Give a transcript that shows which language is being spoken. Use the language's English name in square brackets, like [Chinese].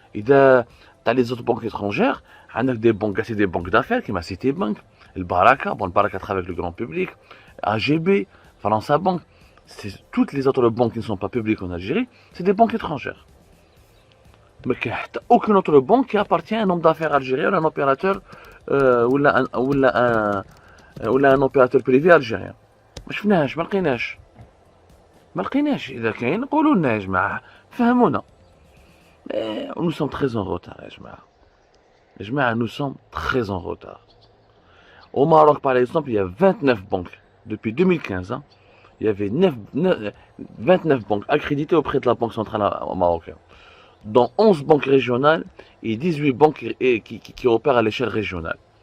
[French] إذا t'as les autres banques étrangères, عندك des banques, c'est des banques d'affaires qui m'a cité banque, le Baraka, le Baraka travaille avec le grand public, AGB, France Bank, toutes les autres banques qui ne sont pas publiques en Algérie, c'est des banques étrangères. Mais il n'y a aucune autre banque qui appartient à un homme d'affaires algérien ou un opérateur ou un opérateur privé algérien. [Arabic] ما شفناهاش ما لقيناش إذا كاين قولوا لنا يا جماعة فهمونا. [French] Nous sommes très en retard [Arabic] يا جماعة. [French] Nous sommes très en retard. Au Maroc par exemple, il y a 29 banques depuis 2015. Il y avait 29 banques accréditées auprès de la Banque centrale marocaine, dont 11 banques régionales et 18 banques qui opèrent à l'échelle régionale.